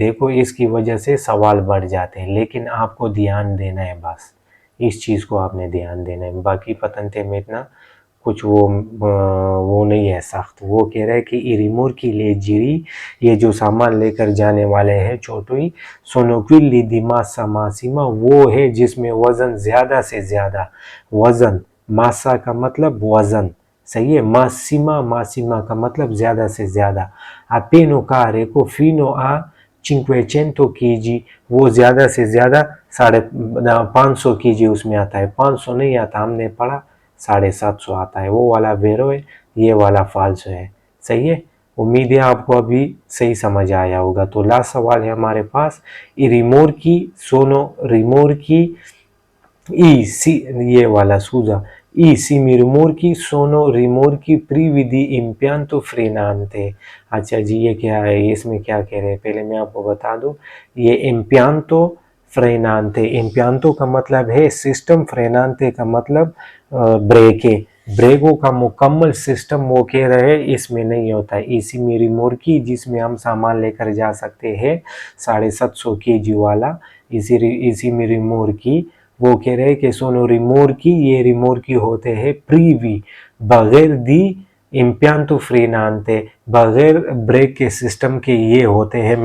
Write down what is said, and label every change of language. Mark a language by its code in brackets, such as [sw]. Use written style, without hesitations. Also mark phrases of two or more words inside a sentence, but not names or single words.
[hi] देखो इसकी वजह से सवाल बढ़ जाते हैं, लेकिन आपको ध्यान देना है, बस इस चीज़ को आपने ध्यान देना है। बाकी पतंते में इतना कुछ वो नहीं है सख्त। वो कह रहा है कि [it] rimorchi leggeri, [hi] ये जो सामान लेकर जाने वाले हैं छोटुई, [it] sono quelli di massa massima, [hi] वो है जिसमें वज़न ज़्यादा से ज़्यादा, वज़न, मासा का मतलब वज़न। सही है, मासिमा का मतलब ज़्यादा से ज़्यादा। [it] appena carico fino a 500 kg, [hi] वो ज़्यादा से ज़्यादा 550 kg उसमें आता है। 500 नहीं आता, हमने पढ़ा 750 आता है। वो वाला वेरो है, ये वाला फाल्सो है। सही है, उम्मीद है आपको अभी सही समझ आया होगा। तो लास्ट सवाल है हमारे पास, रिमोर्chi ये वाला सूजा, [it] rimorchi sono rimorchi privi di impianto frenante। [hi] अच्छा जी, ये क्या है, इसमें क्या कह रहे हैं, पहले मैं आपको बता दूं। ये [it] impianto frenante, [hi] impianto का मतलब है सिस्टम, frenante का मतलब ब्रेक है। ब्रेकों का मुकम्मल सिस्टम वो कह रहे हैं इसमें नहीं होता है। इसी में रिमोर्की जिसमें हम सामान लेकर जा सकते हैं 750 kg वाला, इसी में रिमोर्की वो कह रहे हैं कि [it] sono rimorchi, [hi] ये रिमोर्की होते हैं प्रीवी बगैर [it] di impianto frenante, [hi] बगैर ब्रेक के सिस्टम के ये होते हैं।